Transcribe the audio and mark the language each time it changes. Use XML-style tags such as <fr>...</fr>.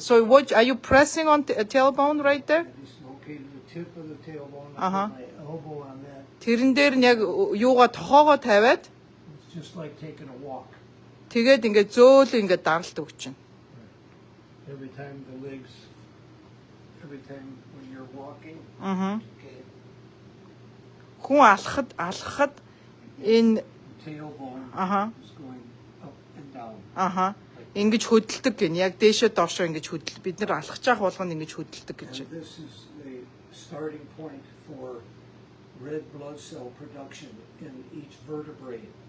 <en>So what are you pressing on tailbone right there? It's located the tip of the tailbone. My elbow on that.</en> <mn>Тэрэн дээр нь яг юугаа тохоогоо тавиад</mn> <en>It's just like taking a walk.</en> <mn>тэгээд ингээд зөөл ингээд даралт өгч чинь.</mn> <en>Every time the legs, every time when you're walking. Okay.</en> <mn>Хүн алхахад энэ</mn> <en>Tailbone is going up and down.</en> <mn>Ингэж хөдөлдөг гин яг дээшээ доошоо ингэж хөдөл бид нар алхаж явах болгоно ингэж хөдөлдөг гэж.</mn> <en>And this is the starting point for red blood cell production in each vertebrae.</en>